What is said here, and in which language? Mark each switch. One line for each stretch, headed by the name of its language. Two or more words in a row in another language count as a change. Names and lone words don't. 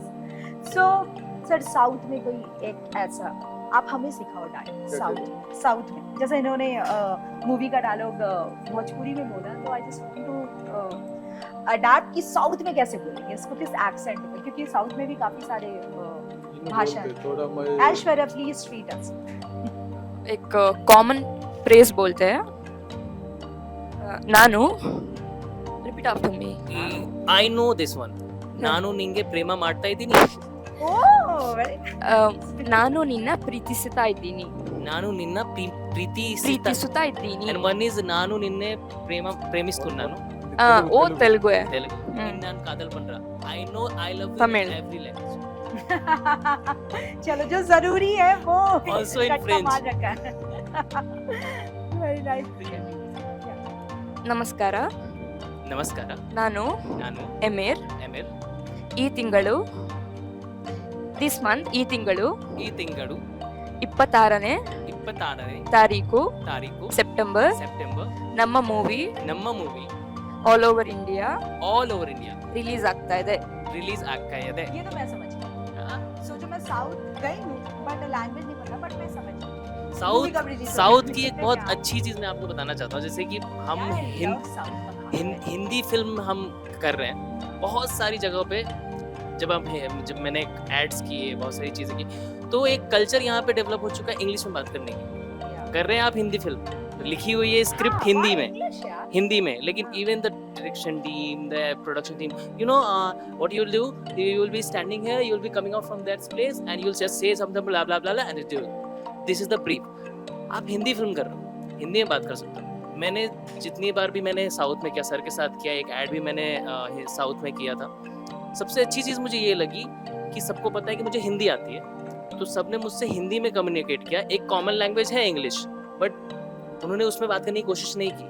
Hindi: सो सर साउथ में कोई एक ऐसा आप हमें सिखाओ डायलॉग साउथ में जैसे इन्होंने मूवी का डायलॉग भोजपुरी में बोला तो
English: I just want to adapt
Hindi: कि साउथ में कैसे बोलेंगे इसको किस एक्सेंट में क्योंकि साउथ में भी काफी सारे इन्होंने भाषा बोलते, थोड़ा मैं
English: ऐश्वर्या please treat us
Hindi: एक कॉमन फ्रेज बोलते हैं ನಾನು
English: repeat after me I know this one
Kannada: ನಾನು ನಿಂಗೆ ಪ್ರೇಮ ಮಾಡ್ತಾ ಇದ್ದೀನಿ ಓ ವೆರಿ ನಾನು ನಿನ್ನ ಪ್ರೀತಿಸುತ್ತಾ ಇದ್ದೀನಿ ನಾನು ನಿನ್ನ ಪ್ರೀತಿಸುತ್ತಾ ಪ್ರೀತಿಸುತ್ತಾ ಇದ್ದೀನಿ
English: and one is
Telugu: నాను నిన్నే ప్రేమిస్తున్నాను
Hindi: वो तेलुगु है
English: तेलुगु
Tamil: நானு காதல் பண்ற
English: I know I love you Tamil. in every language
Hindi: चलो जो जरूरी है वो
English: Also in कटका French.
Hindi: मार रखा है
English: very nice
Kannada: ನಮಸ್ಕಾರ ನಮಸ್ಕಾರ ನಾನು ನಾನು ಎಮೇರ್ ಎಮಿರ್ ಈ ತಿಂಗಳು
English: this month
Kannada: ಈ ತಿಂಗಳು ಈ ತಿಂಗಳು 26ನೇ 26ನೇ ತಾರೀಕು ತಾರೀಕು ಸೆಪ್ಟೆಂಬರ್ ಸೆಪ್ಟೆಂಬರ್ ನಮ್ಮ ಮೂವಿ ನಮ್ಮ ಮೂವಿ
English: all over India. all over India Release ಆಗ್ತಾ ಇದೆ.
Hindi: रिलीज आपका है ये तो मैं समझ गई। सोचो मैं साउथ गई हूँ बट लैंग्वेज नहीं पता, बट मैं समझ गई। Movie साउथ कब release साउथ होगी? की एक बहुत क्या? अच्छी चीज मैं आपको बताना चाहता हूँ, जैसे कि हम यार, I हिंद love South का खाना। हिंदी फिल्म हम कर रहे हैं बहुत सारी जगहों पे। जब मैंने एड्स किए, बहुत सारी चीज़ें की, तो एक कल्चर यहाँ पे डेवलप हो चुका है इंग्लिश में बात करने की।
English: Yeah.
Hindi: कर रहे हैं आप हिंदी फिल्म, लिखी हुई है स्क्रिप्ट हाँ, हिंदी why में, English यार? हिंदी में, लेकिन हाँ।
English: even the direction team, the production team, You know what you will do, you will be standing here, you will be coming out from that place and you will just say something bla bla bla and this is the brief.
Hindi: आप हिंदी फिल्म कर रहे हो, हिंदी में बात कर सकते हो। मैंने जितनी बार भी मैंने साउथ में किया, सर के साथ किया, एक ऐड भी मैंने साउथ में किया था। सबसे अच्छी चीज़ मुझे ये लगी कि सबको पता है कि मुझे हिंदी आती है, तो सबने मुझसे हिंदी में कम्युनिकेट किया। एक कॉमन लैंग्वेज है इंग्लिश, बट उन्होंने उसमें बात करने की कोशिश नहीं की।